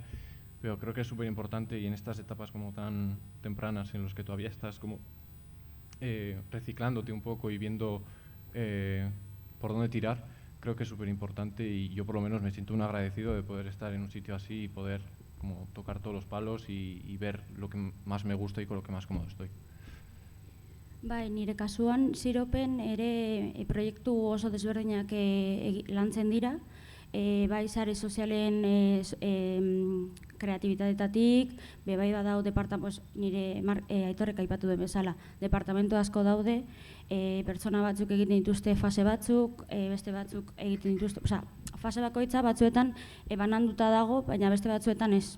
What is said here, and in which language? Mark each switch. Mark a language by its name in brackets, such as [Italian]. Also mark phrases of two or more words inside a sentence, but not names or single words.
[Spanish] Pero creo que es súper importante y en estas etapas como tan tempranas en las que todavía estás como reciclándote un poco y viendo por dónde tirar, creo que es súper importante y yo por lo menos me siento un agradecido de poder estar en un sitio así y poder como tocar todos los palos y ver lo que más me gusta y con lo que más cómodo estoy. [Basque] Bai, nire kasuan Siropen ere proiektu oso desberdinak lantzen dira, bai sare sozialen kreatibitateetatik, bai badau nire Aitorrek aipatu den bezala, departamento asko daude, pertsona batzuk egiten dituzte fase batzuk, beste batzuk egiten dituzte, fase bakoitza batzuetan bananduta dago, baina beste batzuetan ez.